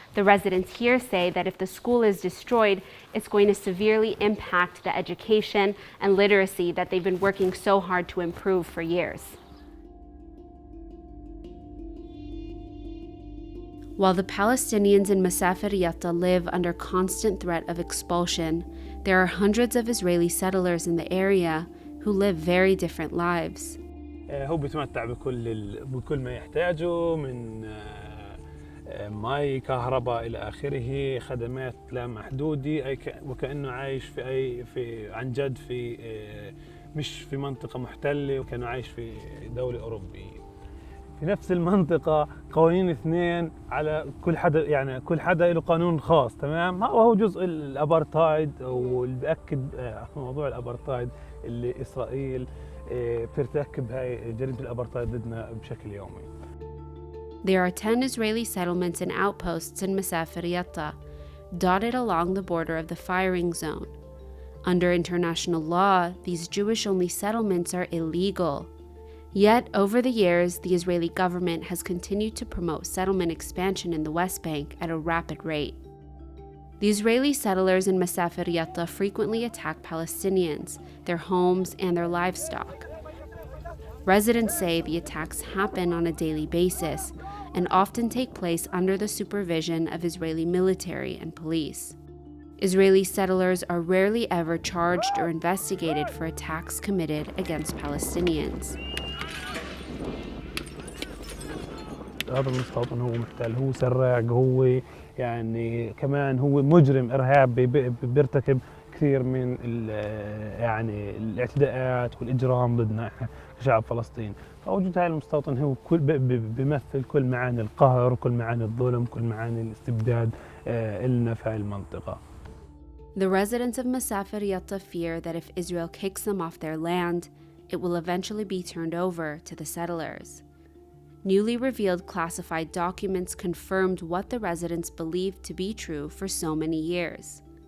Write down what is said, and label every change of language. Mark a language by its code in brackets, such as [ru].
[en] The residents here say that if the school is destroyed, it's going to severely impact the education and literacy that they've been working so hard to improve for years. While the Palestinians in Masafer Yatta live under constant threat of expulsion, there are hundreds of Israeli settlers in the area who live very different lives. [ar] هو بيتمتع بكل ما يحتاجه من ماء كهرباء إلى آخره، خدمات لا محدودة، وكأنه عايش في عن جد في مش في منطقة محتلة، وكأنه عايش في دولة أوروبية. في نفس المنطقة قوانين 2 على كل حدا، يعني كل حدا له قانون خاص، تمام؟ وهو جزء الأبارتايد، واللي بأكد موضوع الأبارتايد اللي إسرائيل بترتكب هاي جريمة الأبارتايد ضدنا بشكل يومي. [en] There are 10 Israeli settlements and outposts in Masafer Yatta, dotted along the border of the firing zone. Under international law, these Jewish-only settlements are illegal. Yet, over the years, the Israeli government has continued to promote settlement expansion in the West Bank at a rapid rate. The Israeli settlers in Masafer Yatta frequently attack Palestinians, their homes, and their livestock. Residents say the attacks happen on a daily basis and often take place under the supervision of Israeli military and police. Israeli settlers are rarely ever charged or investigated for attacks committed against Palestinians. [ar] هذا المستوطن هو محتل، هو سراق، هو يعني كمان هو مجرم إرهابي بيرتكب كثير من يعني الاعتداءات والإجرام ضدنا كشعب فلسطين. فوجود هذا المستوطن هو بيمثل كل معاني القهر وكل معاني الظلم، كل معاني الاستبداد إلنا في هذه المنطقة. [en] The residents of Masafer Yatta fear that if Israel kicks them off their land, it will eventually be turned over to the settlers. Newly revealed classified documents confirmed what the residents believed to be true for so many years.